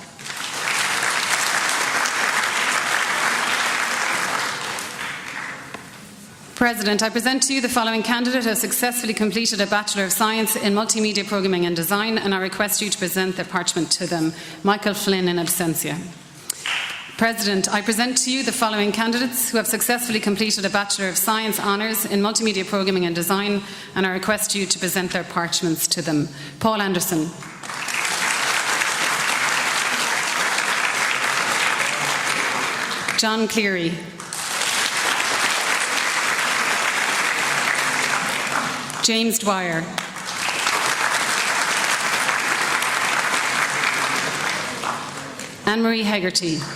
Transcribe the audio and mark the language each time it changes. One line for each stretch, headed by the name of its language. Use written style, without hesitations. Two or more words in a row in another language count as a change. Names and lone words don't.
English: President, I present to you the following candidate who has successfully completed a Bachelor of Science in Multimedia Programming and Design, and I request you to present their parchment to them. Michael Flynn
Latin: in absentia.
English: President, I present to you the following candidates who have successfully completed a Bachelor of Science Honours in Multimedia Programming and Design, and I request you to present their parchments to them. Paul Anderson. John Cleary. James Dwyer. Anne-Marie Hegarty.